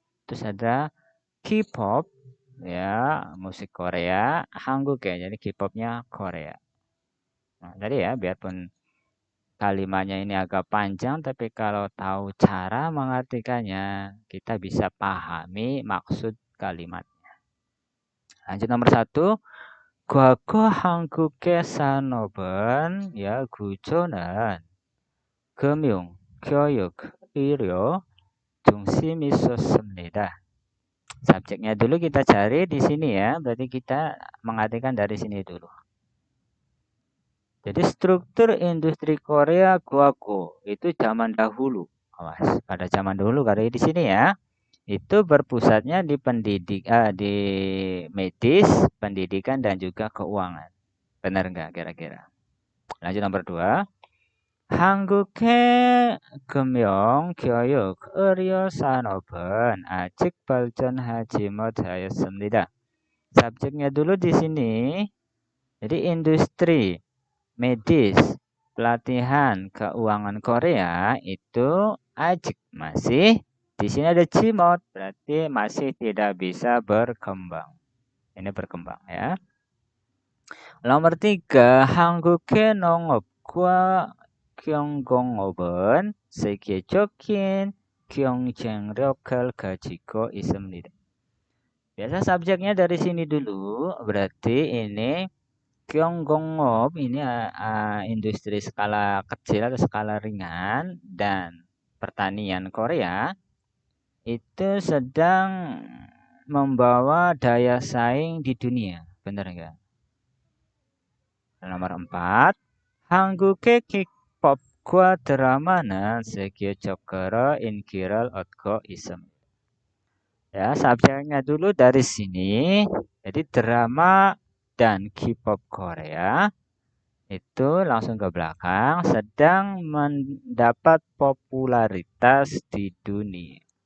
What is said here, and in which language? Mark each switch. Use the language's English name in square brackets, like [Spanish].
[Indonesian] Terus ada K-pop ya, musik Korea, Hanguk ya, jadi K-popnya Korea. Nah, tadi ya, biarpun kalimatnya ini agak panjang, tapi kalau tahu cara mengartikannya, kita bisa pahami maksud kalimatnya. Lanjut nomor 1. [Korean] 과거 한국의 산업은 ya 구조는 금융, 교육, 의료 중심이 있었습니다. [Indonesian] Subjeknya dulu kita cari di sini ya, berarti kita mengartikan dari sini dulu. Jadi struktur industri Korea Guago itu zaman dahulu. Awas, pada zaman dahulu karena di sini ya, itu berpusatnya di di medis, pendidikan dan juga keuangan. Benar nggak kira-kira? Lanjut nomor 2. [Korean] 한국의 금융, 교육, 의료 산업은 아직 발전하지 못하였습니다. [Indonesian] Subjeknya dulu di sini. Jadi industri, medis, pelatihan, keuangan Korea itu ajik masih di sini ada cimot, berarti masih tidak bisa berkembang. Ini berkembang ya. Nomor 3, [Korean] 한국의 농업과 경공업은 세계적인 경쟁력을 가지고 있습니다. [Indonesian] Biasa subjeknya dari sini dulu, berarti ini 경공업 ini industri skala kecil atau skala ringan dan pertanian Korea itu sedang membawa daya saing di dunia, benar enggak? Nomor 4, [Korean] 한국의 팝과 드라마는 세계적으로 인기를 얻고 있습니다. [Indonesian] Ya, subjeknya dulu dari sini. Jadi drama dan K-pop Korea itu langsung ke belakang sedang mendapat popularitas di dunia.